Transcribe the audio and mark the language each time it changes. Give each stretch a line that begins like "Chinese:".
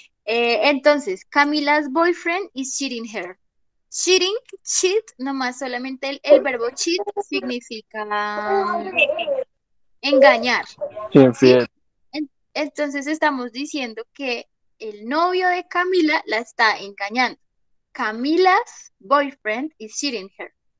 English: Entonces, Camila's boyfriend is cheating her.
Spanish: Cheating, cheat, nomás solamente el verbo cheat significa engañar, ¿sí? Infiel. Entonces estamos diciendo que el novio de Camila la está engañando.
English: Camila's boyfriend is cheating her.